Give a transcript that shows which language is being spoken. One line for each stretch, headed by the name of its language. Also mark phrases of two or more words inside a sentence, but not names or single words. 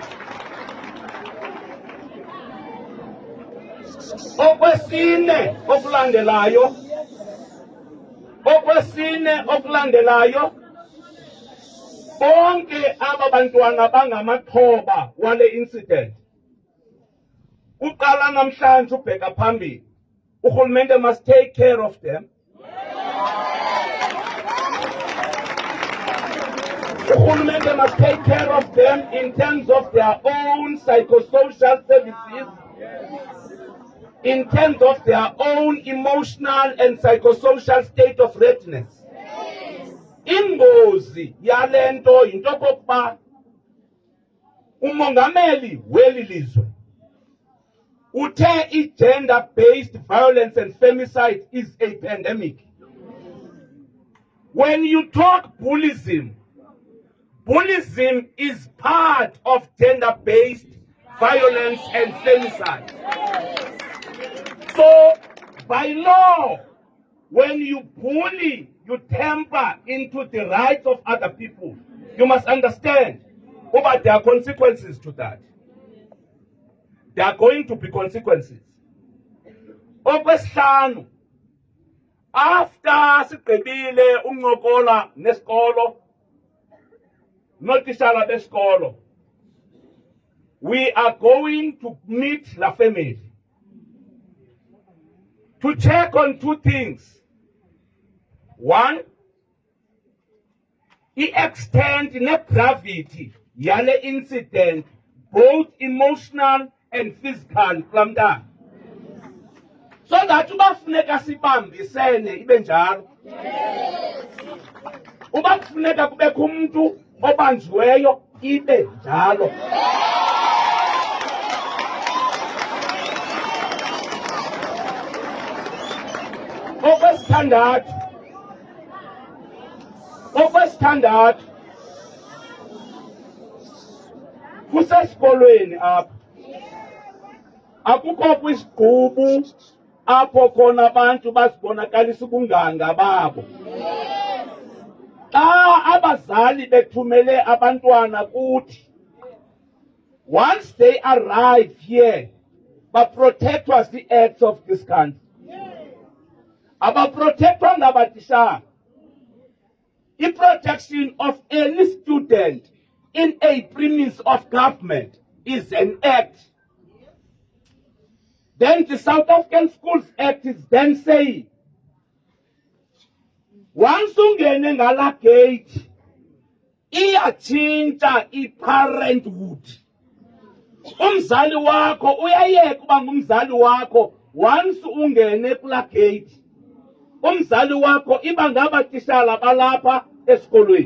Xhosa: Okwesine okulandelayo, bonke aba bantwana bangamaxhoba wale incident. Uqala namhlanje ubheka phambili, urhulumente
English: must take care of them. Urhulumente must take care of them in terms of their own psychosocial services, in terms of their own emotional and psychosocial state of readiness.
Xhosa: Ingozi yale nto yinto yokokuba umongameli weli lizwe uthe i-
English: gender-based violence and femicide is a pandemic. When you talk bullyism, bullyism is part of gender-based violence and femicide. So, by law, when you bully, you tamper into the rights of other people, you must understand, but there are consequences to that. There are going to be consequences.
Xhosa: Okwesihlanu, after sigqibile uncokola nesikolo, notitshala besikolo,
English: we are going to meet la family to check on two things. One, the extent and the gravity yale incident, both emotional and physical, from that. So that
Xhosa: ubafuneka sibambisene ibe njalo. Ubafuneka kubekho umuntu obanjiweyo ibe njalo. Okwesithandathu, kusesikolweni apha akukho kwisigqubu apho khona abantu bazibonakalisa ubunganga babo. Xa abazali bethumele abantwana kuthi,
English: once they arrive here,
Xhosa: baprotectwa zii-acts
English: of this country.
Xhosa: Abaprotectwa ngabatishana.
English: The protection of any student in a premise of government is an act. Then the South African Schools Act is then saying, once
Xhosa: ungene ngala gate, iyachinja i-parenthood. Umzali wakho uyayeka uba ngumzali wakho once ungene kula gate. Umzali wakho iba ngabatishala balapha esikolweni.